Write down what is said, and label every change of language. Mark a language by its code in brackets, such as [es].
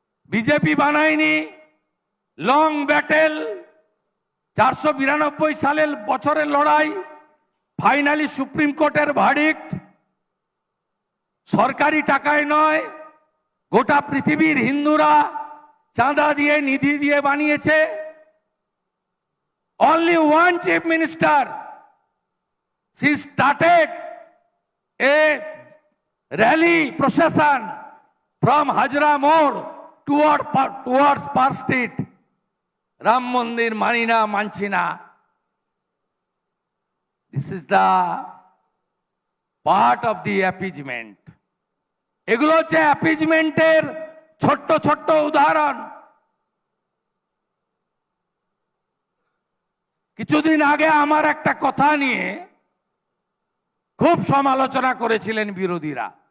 [bn] BJP বানায়নি, long battle, 492 সালের বছরের লড়াই, ফাইনালি সুপ্রিম কোর্টের ভার্ডিক্ট। সরকারি টাকায় নয়, গোটা পৃথিবীর হিন্দুরা চাঁদা দিয়ে, নিধি দিয়ে বানিয়েছে। [en] Only one chief minister, she started a rally procession from Hajra Mode towards Park Street. Ram Mandir Manina Manchina. This is the part of the appeasement. [bn] এগুলো হচ্ছে অ্যাপিজমেন্টের ছোট্ট ছোট্ট উদাহরণ। কিছুদিন আগে আমার একটা কথা নিয়ে খুব সমালোচনা করেছিলেন বিরোধীরা।